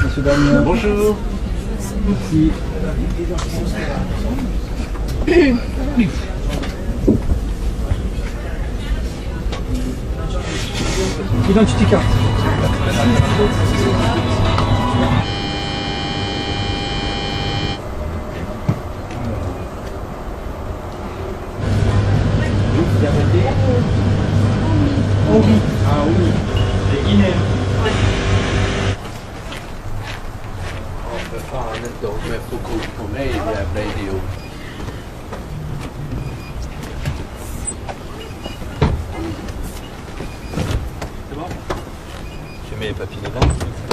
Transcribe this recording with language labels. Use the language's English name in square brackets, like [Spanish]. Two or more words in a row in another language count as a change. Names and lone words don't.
[French] Bonjour. Merci. [English] Identity card. [French] Oh oui. Ah oui. Les Guinéens. [Swedish] Fan inte om jag får kort på mig, jävla idiot. [French] Tu mets les papiers dedans.